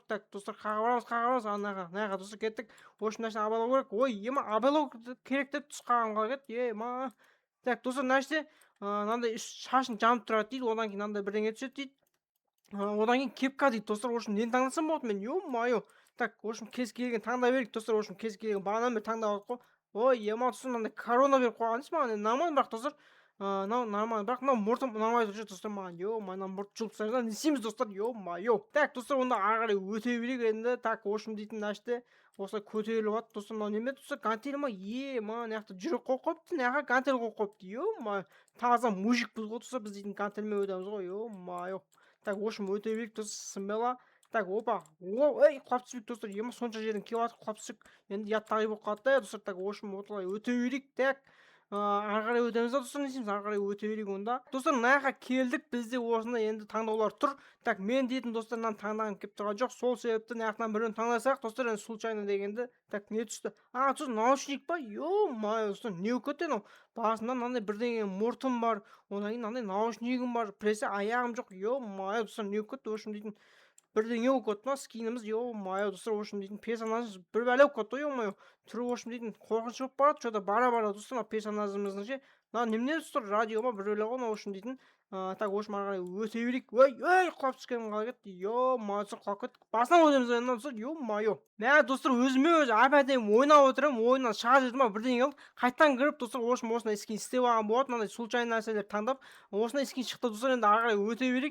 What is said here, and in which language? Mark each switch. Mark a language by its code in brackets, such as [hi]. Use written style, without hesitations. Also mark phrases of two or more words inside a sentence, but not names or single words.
[kk] Так достар, қаға барамыз мына достар, кеттік. [ru] В общем [kk] мына жерден абайлау керек. Абайлау керек деп түс қаған қалай кетті. Так достар, мына жерде мынандай шашын жанып тұрады дейді, одан кейін мынандай бірдеңе түседі дейді. Одан кейін кепка дейді достар. [ru] В общем [kk] нені таңдасам болады мен? Так, [ru] в общем [kk] кез келген таңдай берейік достар. [ru] В общем [kk] кез келген бағанадан бері таңдап алдық қой. Достар, мынандай корона беріп қойған дейсіз маған, енді нормально, бірақ достар мынау нормально, бірақ мынау мұртым ұнамай тұр достар маған. Мына мұрт жұлып тастаңыздар, не істейміз достар? Так достар, онда ары қарай өте берейік енді. Так, [ru] в общем [kk] дейтін мына жерде осылай көтеріліп жатыр достар. Мынау неме достар, гантель ма? Мына жақта жүрек қойып қойыпты, мына жаққа гантель қойып қойыпты. Таза мужикпіз ғой достар, біз дейтін гантельмен өтеміз ғой. Так, [ru] в общем [kk] өте берейік достар, смело. Так, опа, құлап түспейік достар. Сонша жерден келіп жатыр, құлап түссек енді ұяттағай болып қалады да достар. Так, [ru] в общем [kk] осылай өте берейік. Так, ары қарай өтеміз да достар, не істейміз? Ары қарай өте берейік онда. Достар, мына жаққа келдік, бізде осындай енді таңдаулар тұр. Так, мен дейтін достар мынаны таңдағым келіп тұрған жоқ, сол себепті мына жақтан біреуін таңдасақ достар, енді случайно дегенді. Так, не түсті? Достар, наушник па? Достар, не болып кетті мынау? Басында мынандай бірдеңе мұртым бар, одан кейін мынандай наушнигім бар, біресе аяғым жоқ. Достар, не болып кетті? [ru] В общем [kk] дейтін бірдеңе болып кетті ма скиніміз? Достар, [ru] в общем [kk] дейтін персонажымыз бір бәле болып кетті ғой. Түрі [ru] в общем [kk] дейтін қорқынышты болып барады. Что-то бара достар, мына персонажымыздың ше мына немене тұр радио ма біреулер ғой мына [ru] в общем [kk] дейтін. Так [ru] в общем [kk] ары қарай өте берейік. Ой құлап түскенім қалай кетті. Ё-моё достар құлап кеттік. Басынан ойнаймыз енді достар. Ё-моё. Мә достар өзіме өзі әп-әдемі ойнап отырамын. Ойыннан шыға жатырмын ба бірдеңе қылып қайтадан кіріп достар [ru] в общем [kk] осындай скин істеп алған болатын. Мынандай случайный нәрселер таңдап осындай скин шықты достар. Енді ары қарай өте берейік.